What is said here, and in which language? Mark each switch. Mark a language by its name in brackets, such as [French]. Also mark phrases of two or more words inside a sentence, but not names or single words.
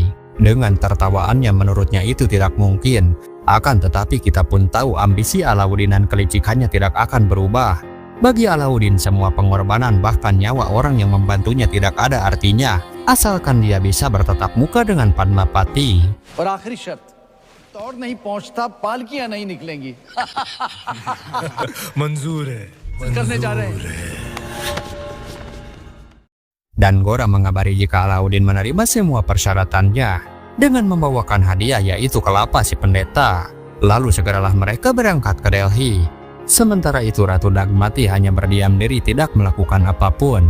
[Indonesian] Dengan tertawaannya menurutnya itu tidak mungkin. Akan tetapi kita pun tahu ambisi Alauddin dan kelicikannya tidak akan berubah. Bagi Alauddin semua pengorbanan bahkan nyawa orang yang membantunya tidak ada artinya, asalkan dia bisa bertatap muka dengan Padmapati. [Hindi] और आखिरी शर्त, तौर नहीं पहुंचता पालकियां नहीं निकलेंगी। मंजूर है करने जा रहे हैं। [Indonesian] Dan Gora mengabari jika Alauddin menerima semua persyaratannya dengan membawakan hadiah yaitu kelapa si pendeta. Lalu segeralah mereka berangkat ke Delhi. Sementara itu Ratu Dagmati hanya berdiam diri tidak melakukan apapun.